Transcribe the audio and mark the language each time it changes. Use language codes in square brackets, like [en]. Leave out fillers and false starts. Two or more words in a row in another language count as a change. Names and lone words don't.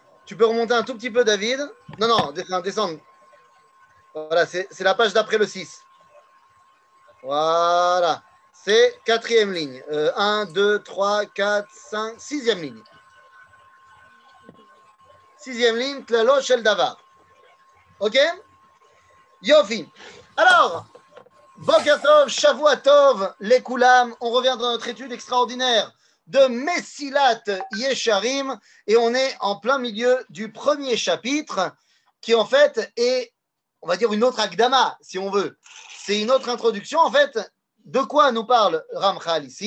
[fr] Tu peux remonter un tout petit peu, David? Non, non, descendre. Voilà, c'est la page d'après le 6. Voilà. C'est quatrième ligne. 1, 2, 3, 4, 5, sixième ligne. Sixième ligne, [he] כללו של דבר. Ok? Yofi. Alors, בוקר טוב, שבוע טוב, [fr] les Koulam, on revient dans notre étude extraordinaire de Messilat Yesharim et on est en plein milieu du premier chapitre qui en fait est, on va dire, une autre Akdama, si on veut. C'est une autre introduction. En fait, de quoi nous parle Ramchal ici?